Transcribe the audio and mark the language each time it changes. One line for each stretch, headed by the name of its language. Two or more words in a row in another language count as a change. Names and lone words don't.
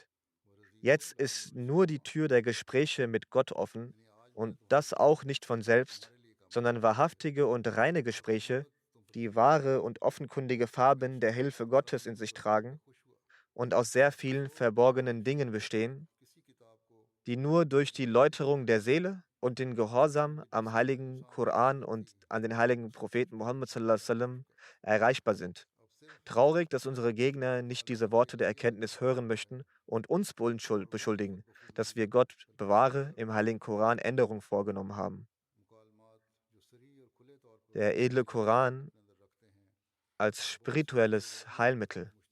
German: Jetzt ist nur die Tür der Gespräche mit Gott offen und das auch nicht von selbst, sondern wahrhaftige und reine Gespräche, die wahre und offenkundige Farben der Hilfe Gottes in sich tragen und aus sehr vielen verborgenen Dingen bestehen, die nur durch die Läuterung der Seele und den Gehorsam am heiligen Koran und an den heiligen Propheten Muhammad
Arabic: صلى الله عليه وسلم
German: erreichbar sind. Traurig, dass unsere Gegner nicht diese Worte der Erkenntnis hören möchten und uns beschuldigen, dass wir Gott bewahre im heiligen Koran Änderungen vorgenommen haben. Der edle Koran als spirituelles Heilmittel.